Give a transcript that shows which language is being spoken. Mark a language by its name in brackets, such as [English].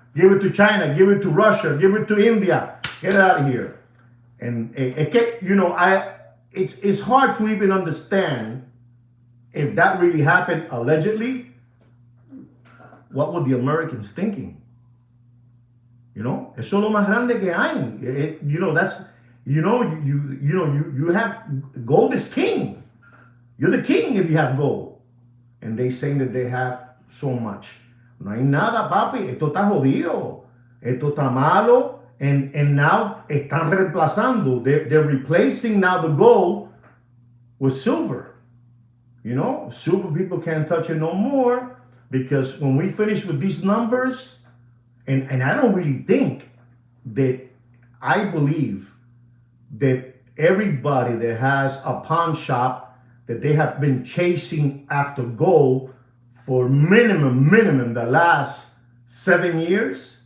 [English] Give it to China, give it to Russia, give it to India. Get it out of here. And it's hard to even understand if that really happened allegedly. What were the Americans thinking? [Spanish] Eso es lo más grande que hay. [English] You have gold is king. You're the king if you have gold. And they saying that they have so much. [Spanish] No hay nada, papi. Esto está jodido. Esto está malo. [English] And now [Spanish] están reemplazando. [English] They're replacing now the gold with silver. Silver people can't touch it no more, because when we finish with these numbers, and I don't really think that, I believe that everybody that has a pawn shop, that they have been chasing after gold for minimum the last 7 years.